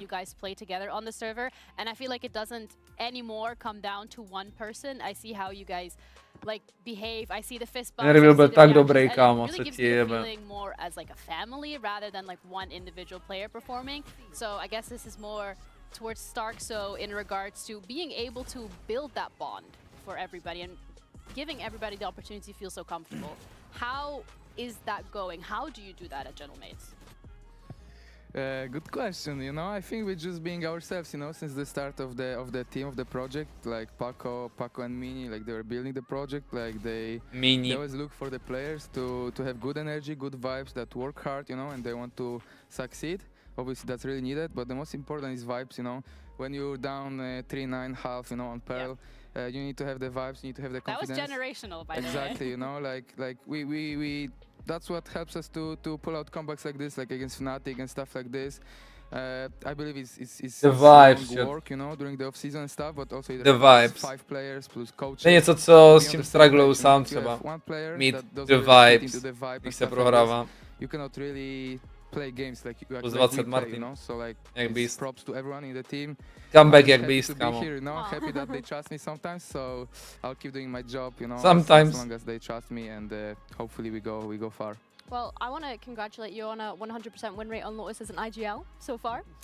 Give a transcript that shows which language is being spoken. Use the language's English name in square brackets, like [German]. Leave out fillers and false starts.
[English] You guys play together on the server, and I feel like it doesn't anymore come down to one person. I see how you guys like behave. I see the fist bumps. [Czech] Nervil byl tak dobrý, kámo, co ti jebe. [English] Feeling more as like a family rather than like one individual player performing. So I guess this is more towards Stark, so in regards to being able to build that bond for everybody and giving everybody the opportunity to feel so comfortable. How is that going? How do you do that at Gentlemates? Good question. You know, I think we're just being ourselves. You know, since the start of the team of the project, like Paco and Minny, like they were building the project. Like they always look for the players to have good energy, good vibes, that work hard. You know, and they want to succeed. Obviously, that's really needed. But the most important is vibes. You know, when you're down 3-9 half, you know, on Pearl. You need to have the vibes, you need to have the confidence. That was generational, by the way. Exactly, you know, like we that's what helps us to pull out comebacks like this, like against Fnatic and stuff like this. I believe it's the vibes, work, you know, during the off season and stuff, but also the vibes. 5 players plus coaches. [Czech] To je něco, co s tím strugglou sám třeba. Mít [English] the vibes, [Czech] když se prohrává. [English] You cannot really play games like you plus 20 Marteen, you know, so like props to everyone in the team. [Czech] Comeback jak beast, kámo. [English] Here, you know, happy that they trust me sometimes, so I'll keep doing my job, you know, sometimes. as long as they trust me, and hopefully we go far. Well, I want to congratulate you on a 100% win rate on Lotus as an IGL so far.